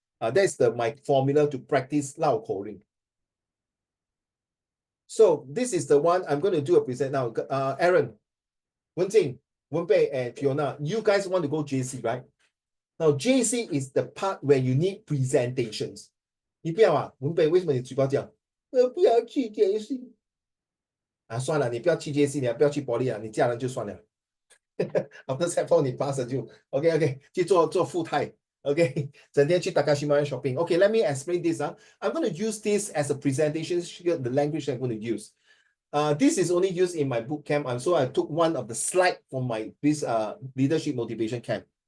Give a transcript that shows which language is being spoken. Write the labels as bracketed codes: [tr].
[en] That's my formula to practice [zh] 绕口令. [en] So this is the one I'm going to do a present now. Aaron, Wenjing, Wenbei, and Fiona, you guys want to go JC, right? Now JC is the part where you need presentations. [zh] 你不要Wenbei，为什么你嘴巴这样？我不要去JC。算了，你不要去 JC， 你不要去伯利你嫁人就算了。 [en] After Sec4 [zh] 你 pass 就 OK， 去做富太 OK， 整天去 Takashimaya shopping. [en] Okay, let me explain this. I'm going to use this as a presentation, the language I'm going to use. This is only used in my boot camp, so I took one of the slide from my leadership motivation camp.